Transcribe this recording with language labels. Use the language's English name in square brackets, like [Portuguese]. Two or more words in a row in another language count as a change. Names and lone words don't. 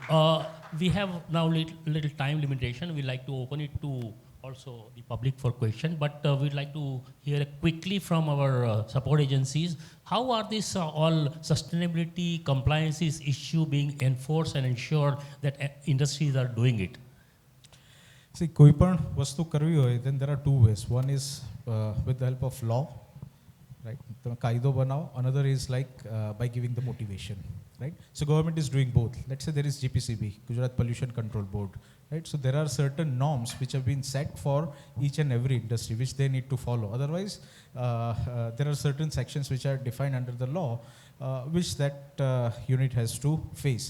[English] We have now little time limitation. We like to open it to also the public for question, but we'd like to hear quickly from our support agencies. How are these all sustainability compliances issue being enforced and ensured that industries are doing it? See, [Gujarati] કોઈ પણ વસ્તુ કરવી હોય, [English] then there are two ways. One is with the help of law, right? [Gujarati] તમે કાયદો બનાવો. [English] Another is like by giving the motivation, right? So government is doing both. Let's say there is GPCB, Gujarat Pollution Control Board, right? So there are certain norms which have been set for each and every industry which they need to follow. Otherwise, there are certain sections which are defined under the law which that unit has to face.